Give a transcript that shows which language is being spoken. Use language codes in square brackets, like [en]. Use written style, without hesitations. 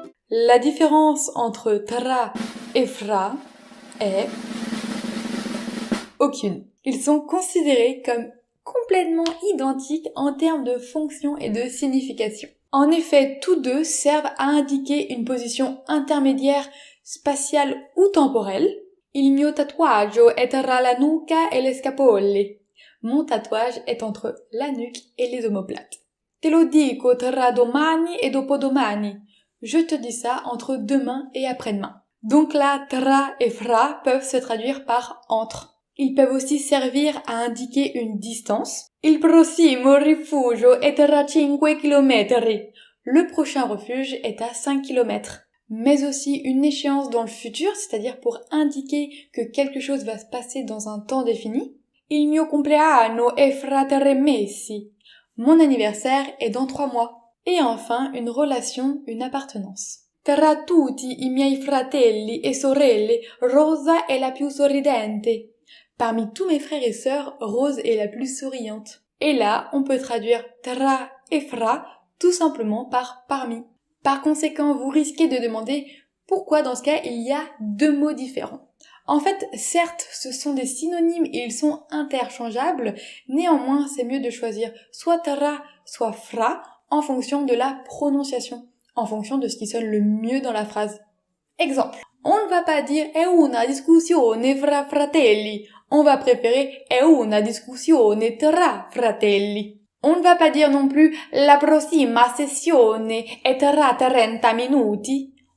[fr] La différence entre tra et fra est aucune. Ils sont considérés comme complètement identiques en termes de fonction et de signification. En effet, tous deux servent à indiquer une position intermédiaire spatiale ou temporelle. [it] Il mio tatuaggio è tra la nuca e le scapole. [fr] Mon tatouage est entre la nuque et les omoplates. [it] Te lo dico tra domani e dopodomani. [fr] Je te dis ça entre demain et après-demain. Donc là, tra et fra peuvent se traduire par entre. Ils peuvent aussi servir à indiquer une distance. [it] Il prossimo rifugio è tra 5 chilometri. [fr] Le prochain refuge est à 5 km. Mais aussi une échéance dans le futur, c'est-à-dire pour indiquer que quelque chose va se passer dans un temps défini. [it] Il mio compleanno è fra 3 mesi. [fr] Mon anniversaire est dans 3 mois. Et enfin, une relation, une appartenance. [it] Tra tutti i miei fratelli e sorelle, Rosa è la più sorridente. [fr] Parmi tous mes frères et sœurs, Rose est la plus souriante. Et là, on peut traduire tra et fra tout simplement par parmi. Par conséquent, vous risquez de demander pourquoi dans ce cas il y a deux mots différents. En fait, certes, ce sont des synonymes et ils sont interchangeables, néanmoins, c'est mieux de choisir soit tra, soit fra en fonction de la prononciation, en fonction de ce qui sonne le mieux dans la phrase. Exemple. On ne va pas dire [it] è una discussione fra fratelli. [fr] On va préférer [it] è una discussione tra fratelli. [fr] On ne va pas dire non plus [it] la prossima sessione è tra 30 minuti.